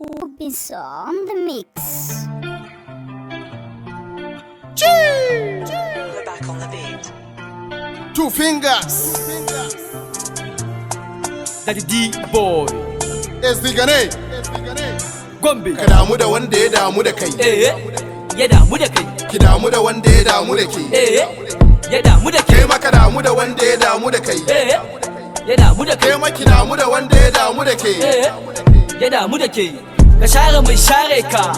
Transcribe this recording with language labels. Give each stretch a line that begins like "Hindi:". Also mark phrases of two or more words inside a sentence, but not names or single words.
English: Ubis on the mix. We're back on the beat. Two fingers. Daddy D boy. It's the Gane. Gombe.
Hausa: Ka damu da wanda ya damu da kai. Eh, ya damu da kai. Ki damu da wanda ya damu da ke. Eh, ya damu da Kai ke. ma ka damu da wanda ya damu da kai. Eh, ya damu da Kai ke. ma ki damu da wanda ya damu da ke. Eh, ya damu da ke. Ka share mai share ka.